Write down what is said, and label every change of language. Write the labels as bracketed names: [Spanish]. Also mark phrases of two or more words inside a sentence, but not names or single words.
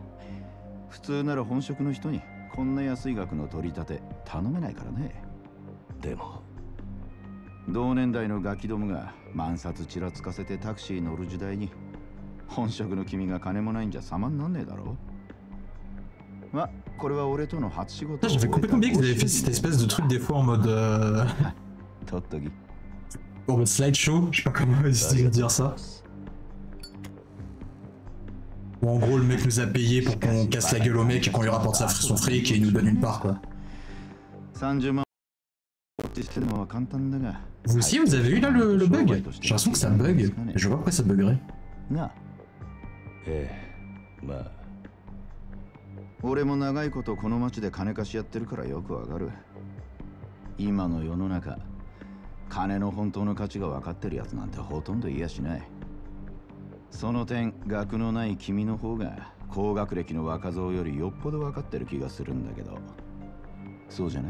[Japanese] 普通なら本職の人にこんな安い額の取り立て頼めないからね。でも同年代のガキどもが万札ちらつかせてタクシー乗る時代に本職の君が金もないんじゃ様になんねえだろ。ま、これは俺との初仕事。 [French] J'avais complètement oublié qu'ils avaient fait cette espèce de truc des fois en mode en mode slideshow, je sais pas comment dire ça. Où en gros le mec nous a payé pour qu'on casse la gueule au mec et qu'on lui rapporte son fric et il nous donne une part quoi. Vous aussi vous avez eu là le bug? J'ai l'impression que ça bug, je vois pourquoi ça buggerait. [Japanese] ええ、まあ俺も長いことこの町で金貸しやってるからよくわかる。今の世の中、金の本当の価値が分かってるやつなんてほとんどいやしない。その点、学のない君の方が高学歴の若造よりよっぽど分かってる気がするんだけど、そうじゃない？